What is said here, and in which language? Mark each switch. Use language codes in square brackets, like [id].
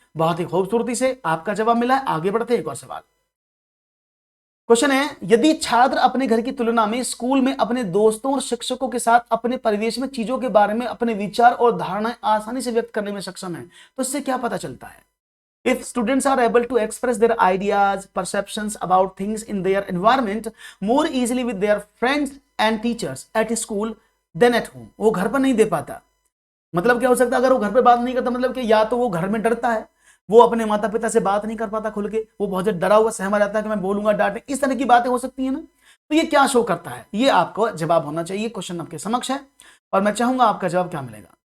[hi] बहुत ही खूबसूरती से आपका जवाब मिला है। आगे बढ़ते हैं, एक और सवाल। क्वेश्चन है, यदि छात्र अपने घर की तुलना में स्कूल में अपने दोस्तों और शिक्षकों के साथ अपने परिवेश में चीजों के बारे में अपने विचार और धारणाएं आसानी से व्यक्त करने में सक्षम है, तो इससे क्या पता चलता है। [en] If students are able to express their ideas, perceptions about things in their environment more easily with their friends and teachers at school, then at home, [hi] वो घर पर नहीं दे पाता। मतलब क्या हो सकता है, अगर वो घर पे बात नहीं करता, मतलब कि या तो वो घर में डरता है, वो अपने माता पिता से बात नहीं कर पाता खुल के, वो बहुत ज्यादा डरा हुआ सहमा रहता है कि मैं बोलूंगा डांटे, इस तरह की बातें हो सकती है ना। तो ये क्या शो करता है, ये आपको जवाब होना चाहिए। क्वेश्चन आपके समक्ष है और मैं चाहूंगा आपका जवाब क्या मिलेगा।